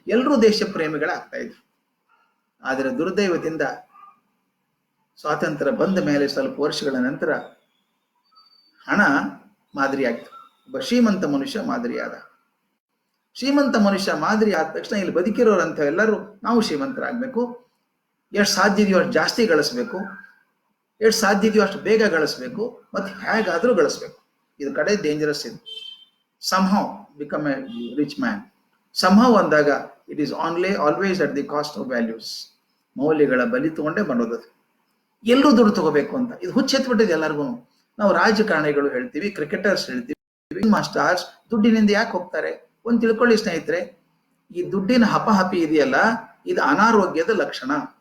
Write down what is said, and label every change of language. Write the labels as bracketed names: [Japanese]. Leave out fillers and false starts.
[Kannada] ಎಲ್ಲರೂ ದೇಶ ಪ್ರೇಮಿಗಳಾಗ್ತಾ ಇದ್ರು. ಆದರೆ ದುರ್ದೈವದಿಂದ ಸ್ವಾತಂತ್ರ್ಯ ಬಂದ ಮೇಲೆ ಸ್ವಲ್ಪ ವರ್ಷಗಳ ನಂತರ ಹಣ ಮಾದರಿ ಆಗ್ತು. ಒಬ್ಬ ಶ್ರೀಮಂತ ಮನುಷ್ಯ ಮಾದರಿ ಆದ. ಶ್ರೀಮಂತ ಮನುಷ್ಯ ಮಾದರಿ ಆದ ತಕ್ಷಣ ಇಲ್ಲಿ ಬದುಕಿರೋರಂತ ಎಲ್ಲರೂ ನಾವು ಶ್ರೀಮಂತರಾಗಬೇಕು, ಎಷ್ಟು ಸಾಧ್ಯ ಇದೆಯೋ ಅಷ್ಟು ಜಾಸ್ತಿ ಗಳಿಸ್ಬೇಕು, ಎಷ್ಟು ಸಾಧ್ಯ ಇದೆಯೋ ಅಷ್ಟು ಬೇಗ ಗಳಿಸ್ಬೇಕು, ಮತ್ತು ಹೇಗಾದರೂ ಗಳಿಸ್ಬೇಕು. ಇದು ಕಡೆ ಡೇಂಜರಸ್ ಇದು. [English] somehow become a rich man. somehow ಅಂದಾಗ it is always at the cost of values. [Kannada] ಮೌಲ್ಯಗಳ ಬಲಿ ತಗೊಂಡೇ ಬರೋದು. ಎಲ್ಲರೂ ದುಡ್ಡು ತಗೋಬೇಕು ಅಂತ ಇದು ಹುಚ್ಚೆತ್ಬಿಟ್ಟಿದೆ ಎಲ್ಲರಿಗೂ. ನಾವು ರಾಜಕಾರಣಿಗಳು ಹೇಳ್ತೀವಿ, ಕ್ರಿಕೆಟರ್ಸ್ ಹೇಳ್ತೀವಿ, ಮಾಸ್ಟರ್ಸ್ ದುಡ್ಡಿನಿಂದ ಯಾಕೆ ಹೋಗ್ತಾರೆ? ಒಂದು ತಿಳ್ಕೊಳ್ಳಿ ಸ್ನೇಹಿತರೆ, ಈ ದುಡ್ಡಿನ ಹಪಹಪಿ ಇದೆಯಲ್ಲ, ಇದು ಅನಾರೋಗ್ಯದ ಲಕ್ಷಣ.